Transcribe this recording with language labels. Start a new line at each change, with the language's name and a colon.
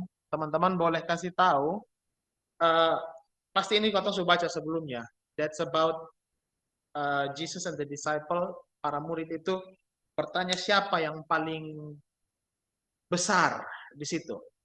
Indonesian: Teman-teman boleh kasih tahu. Pasti ini kotong sudah baca sebelumnya.
English: That's about Jesus and the disciple.
Indonesian: Para murid itu bertanya siapa yang paling besar di situ.